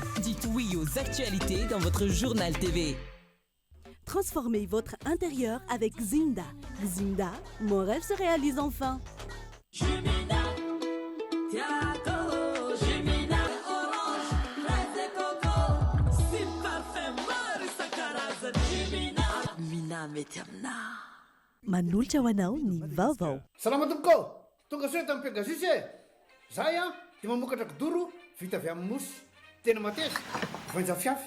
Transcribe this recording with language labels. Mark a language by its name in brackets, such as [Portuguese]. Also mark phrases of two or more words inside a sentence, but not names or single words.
[French] Dites oui aux actualités dans votre journal TV. Transformez votre intérieur avec Zinda. Zinda, mon rêve se réalise enfin. Jumina, Tiago, Jumina, orange, fraise et coco, si parfait, Marisa Caraza, Jumina, Mina Metamna. [Malagasy] Manolotra ho anao ny vaovao. Salama tompoko, tonga soe tamin'ny Pegasus e. Zahay dia mamokatra kidoro vita avy amin'ny mosy. Tena mateza, voanja fiafy.